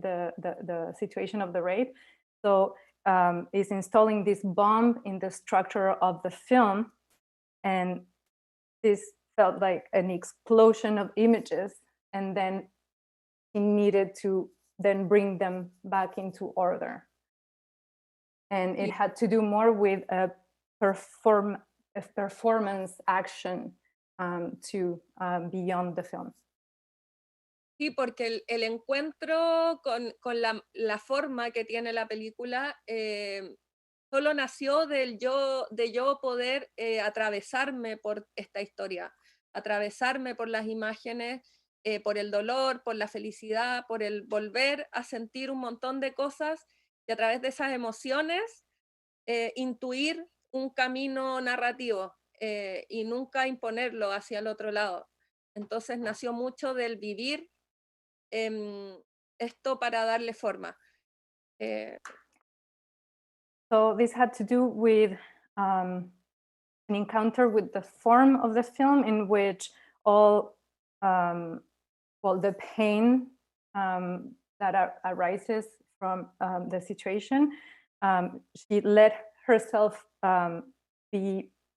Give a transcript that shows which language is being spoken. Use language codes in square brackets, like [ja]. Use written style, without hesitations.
[en] The situation of the rape. So is installing this bomb in the structure of the film, and this felt like an explosion of images, and then he needed to then bring them back into order. And it had to do more with a performance action to beyond the film. [es] Sí, porque el encuentro con la forma que tiene la película solo nació de yo poder atravesarme por esta historia, atravesarme por las imágenes, por el dolor, por la felicidad, por el volver a sentir un montón de cosas y a través de esas emociones intuir un camino narrativo y nunca imponerlo hacia el otro lado. Entonces nació mucho del vivir esto para darle forma. [en] So this had to do with an encounter with the form of the film, in which all the pain that arises from the situation, she let herself be